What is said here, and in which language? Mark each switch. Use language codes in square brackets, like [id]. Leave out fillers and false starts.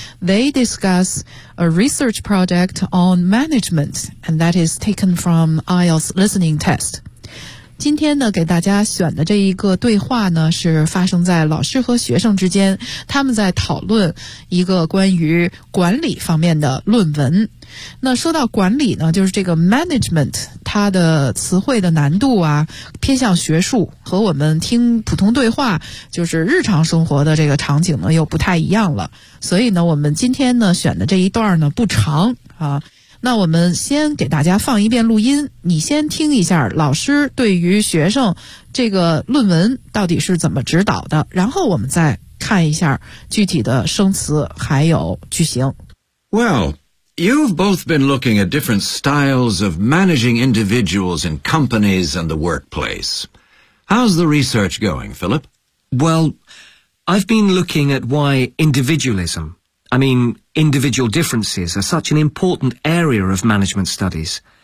[en] They discuss a research project on management, and that is taken from IELTS listening test. [zh] 今天呢，给大家选的这一个对话呢，是发生在老师和学生之间，他们在讨论一个关于管理方面的论文。那说到管理呢，就是这个 management， 它的词汇的难度啊，偏向学术，和我们听普通对话，就是日常生活的这个场景呢，又不太一样了。所以呢，我们今天呢，选的这一段呢，不长啊。那我们先给大家放一遍录音，你先听一下老师对于学生这个论文到底是怎么指导的，然后我们再看一下具体的生词还有句型。 [en] Well, you've both been looking at different styles of managing individuals in companies and the workplace. How's the research going, Philip? Well, I've been looking at why individualismindividual differences are such an important area of management studies.